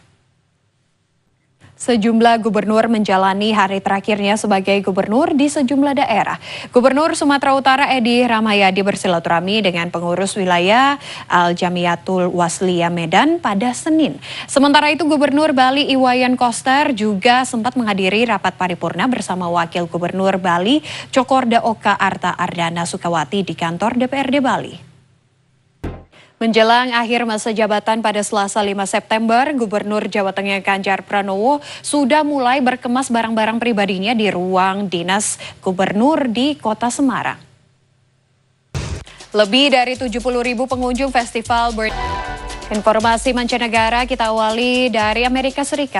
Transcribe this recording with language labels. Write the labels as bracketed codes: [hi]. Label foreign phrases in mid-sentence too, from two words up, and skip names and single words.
[id] Sejumlah gubernur menjalani hari terakhirnya sebagai gubernur di sejumlah daerah. Gubernur Sumatera Utara Edi Rahmayadi bersilaturahmi dengan pengurus wilayah Al-Jamiatul Wasliyah Medan pada Senin. Sementara itu Gubernur Bali Iwayan Koster juga sempat menghadiri rapat paripurna bersama Wakil Gubernur Bali Cokorda Oka Arta Ardana Sukawati di kantor DPRD Bali. Menjelang akhir masa jabatan pada Selasa 5 September, Gubernur Jawa Tengah Ganjar Pranowo sudah mulai berkemas barang-barang pribadinya di ruang dinas Gubernur di Kota Semarang. Lebih dari 70.000 pengunjung festival Informasi mancanegara kita awali dari Amerika Serikat.